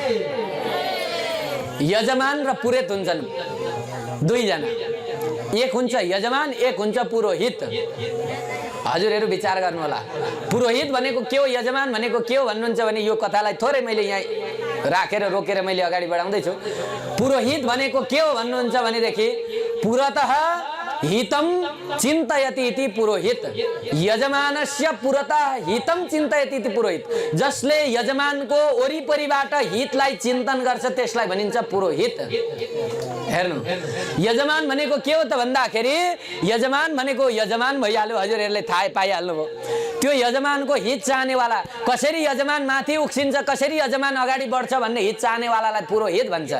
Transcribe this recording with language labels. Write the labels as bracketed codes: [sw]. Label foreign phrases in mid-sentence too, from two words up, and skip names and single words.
[ne] यजमान र पुरोहित हुन्छन् दुईजना, एक हुन्छ यजमान, एक हुन्छ पुरोहित। हजुरहरू विचार गर्नु होला, पुरोहित भनेको के हो, यजमान भनेको के हो भन्नुहुन्छ भने यो कथालाई थोरै मैले यहाँ राखेर रोकेर मैले अगाडि बढाउँदैछु। पुरोहित भनेको के हो भन्नुहुन्छ भनेदेखि [sa] पुरतः हितम चिन्तयति इति पुरोहित, यजमानस्य पुरतः हितम चिन्तयति इति पुरोहित। [ne] जसले यजमानको वरिपरिबाट हितलाई चिन्तन गर्छ त्यसलाई भनिन्छ पुरोहित। हेर्नु, यजमान भनेको के हो त भन्दाखेरि यजमान भनेको यजमान भइहाल्यो, हजुरहरूले थाहा पाइहाल्नु भयो। त्यो यजमानको हित चाहनेवाला, कसरी यजमान माथि उक्सिन्छ, कसरी यजमान अगाडि बढ्छ भन्ने हित चाहनेवालालाई पुरोहित भन्छ।